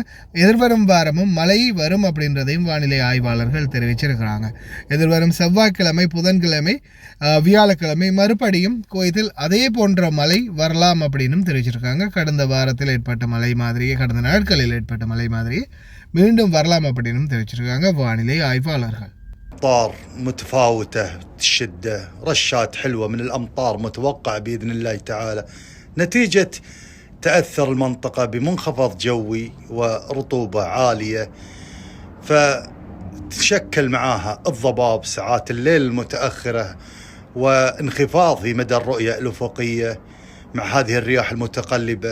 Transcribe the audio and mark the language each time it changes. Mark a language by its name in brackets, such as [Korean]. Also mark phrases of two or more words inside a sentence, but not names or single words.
[Tamil] எதிர்வரும் வாரமும் மழை வரும் அப்படின்றதையும் வானிலை ஆய்வாளர்கள் தெரிவிச்சிருக்கிறாங்க. எதிர்வரும் செவ்வாய்க்கிழமை, புதன்கிழமை, வியாழக்கிழமை மறுபடியும் குவைத்தில் அதே போன்ற மழை வரலாம் அப்படின்னு தெரிவிச்சிருக்காங்க. கடந்த வாரத்தில் ஏற்பட்ட மழை மாதிரியே, கடந்த நாட்களில் ஏற்பட்ட மழை மாதிரியே மீண்டும் வரலாம் அப்படின்னு தெரிவிச்சிருக்காங்க வானிலை ஆய்வாளர்கள். [Arabic] أمطار متفاوتة الشدة، رشات حلوة من الأمطار متوقع بإذن الله تعالى نتيجة تأثر المنطقة بمنخفض جوي ورطوبة عالية، فتشكل معاها الضباب ساعات الليل المتأخرة وانخفاض في مدى الرؤية الأفقية مع هذه الرياح المتقلبة.